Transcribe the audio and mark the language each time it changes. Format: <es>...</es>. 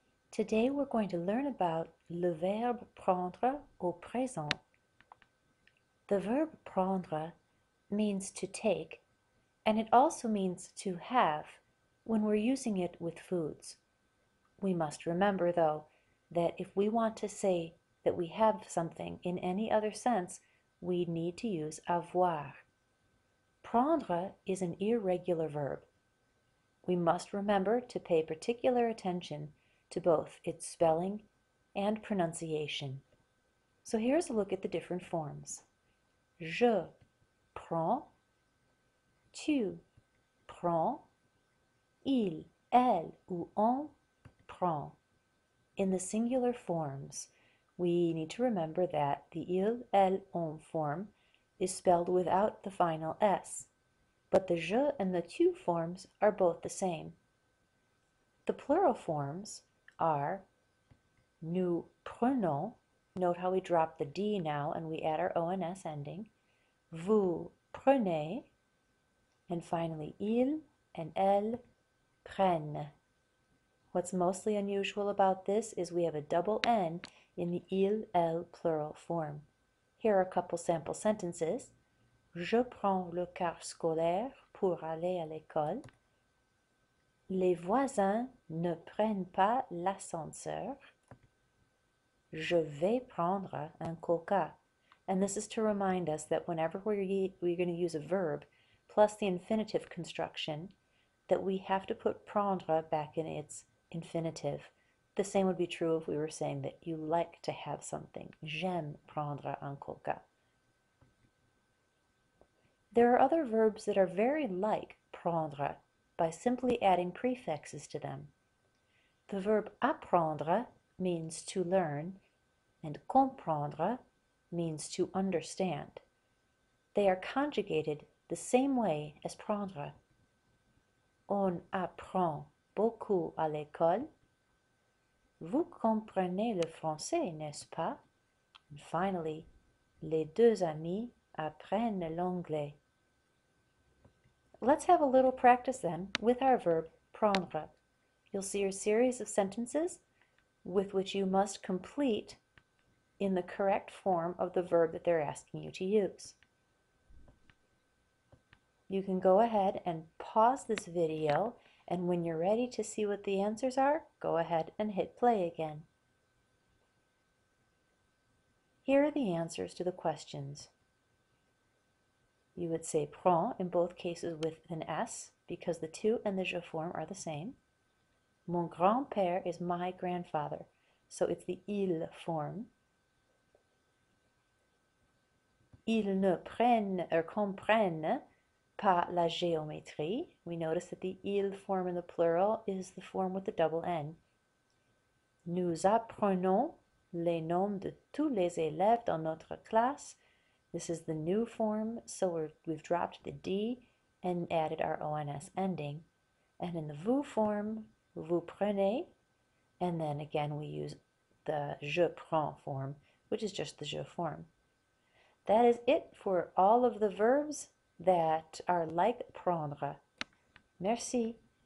<en>Today we're going to learn about</en> <fr>le verbe prendre au présent.</fr> <en>The verb prendre means to take, and it also means to have when we're using it with foods. We must remember, though, that if we want to say that we have something in any other sense, we need to use avoir. Prendre is an irregular verb. We must remember to pay particular attention to both its spelling and pronunciation. So here's a look at the different forms.</en> <fr>Je prends, tu prends, il, elle ou on prend.</fr> <en>In the singular forms, we need to remember that the il, elle, on form is spelled without the final S, but the je and the tu forms are both the same. The plural forms are</en> <fr>nous prenons,</fr> <en>note how we drop the D now and we add our ONS ending,</en> <fr>vous prenez,</fr> <en>and finally il and elles prennent. What's mostly unusual about this is we have a double N in the il, elles plural form. Here are a couple sample sentences.</en> <fr>Je prends le car scolaire pour aller à l'école. Les voisins ne prennent pas l'ascenseur. Je vais prendre un coca.</fr> <en>And this is to remind us that whenever we're going to use a verb plus the infinitive construction, that we have to put prendre back in its infinitive. The same would be true if we were saying that you like to have something.</en> <fr>J'aime prendre un coca.</fr> <en>There are other verbs that are very like prendre by simply adding prefixes to them. The verb apprendre means to learn, and comprendre means to understand. They are conjugated the same way as prendre.</en> <fr>On apprend beaucoup à l'école. Vous comprenez le français, n'est-ce pas?</fr> <en>And finally,</en> <fr>les deux amis apprennent l'anglais.</fr> <en>Let's have a little practice then with our verb prendre. You'll see a series of sentences with which you must complete in the correct form of the verb that they're asking you to use. You can go ahead and pause this video, and when you're ready to see what the answers are, go ahead and hit play again. Here are the answers to the questions. You would say prend in both cases with an S because the tu and the je form are the same.</en> <fr>Mon grand-père</fr> <en>is my grandfather, so it's the il form.</en> <fr>Ils ne prennent or comprennent pas la géométrie.</fr> <en>We notice that the il form in the plural is the form with the double N.</en> <fr>Nous apprenons les noms de tous les élèves dans notre classe.</fr> <en>This is the new form, so we've dropped the D and added our ONS ending. And in the vous form,</en> <fr>vous prenez,</fr> <en>and then again we use the je prends form, which is just the je form. That is it for all of the verbs that are like prendre. Merci.</en>